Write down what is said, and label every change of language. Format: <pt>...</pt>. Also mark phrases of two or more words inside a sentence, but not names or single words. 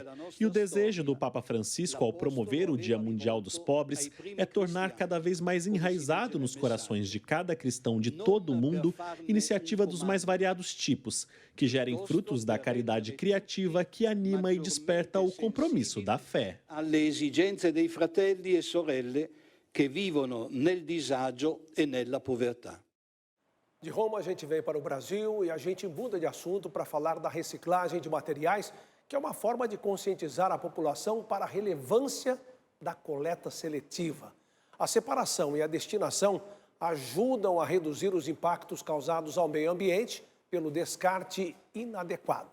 <pt>E o desejo do Papa Francisco ao promover o Dia Mundial dos Pobres é tornar cada vez mais enraizado nos corações de cada cristão de todo o mundo iniciativa dos mais variados tipos, que gerem frutos da caridade criativa que anima e desperta o compromisso da fé.</pt> <it>Alle esigenze dei fratelli e sorelle che vivono nel disagio e nella povertà.</it> <pt>De Roma, a gente vem para o Brasil e a gente muda de assunto para falar da reciclagem de materiais, que é uma forma de conscientizar a população para a relevância da coleta seletiva. A separação e a destinação ajudam a reduzir os impactos causados ao meio ambiente pelo descarte inadequado.</pt>